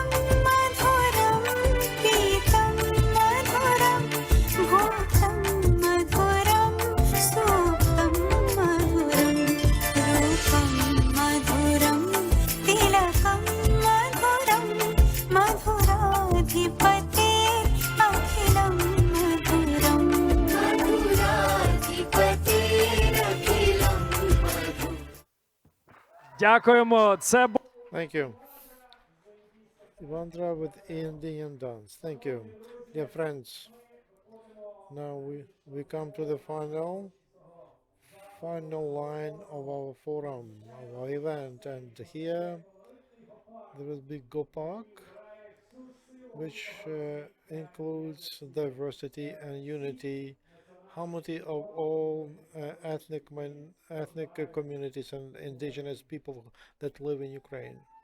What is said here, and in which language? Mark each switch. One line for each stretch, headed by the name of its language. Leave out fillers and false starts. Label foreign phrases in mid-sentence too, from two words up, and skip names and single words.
Sanskrit: मधुरं पीतं मधुरं भूतं मधुरं सूक्तं मधुरं रूपं मधुरं तिलकं मधुरं मधुराधिपतेरखिलं मधुरं मधुराधिपतेरखिलं मधुरम्
Ukrainian: Дякуємо. Це був
English: Thank you. Ivandra with Indian dance. Thank you. Dear friends, now we come to the final line of our forum, of our event, and here there will be Gopak, which includes diversity and unity, harmony of all ethnic communities and indigenous people that live in Ukraine.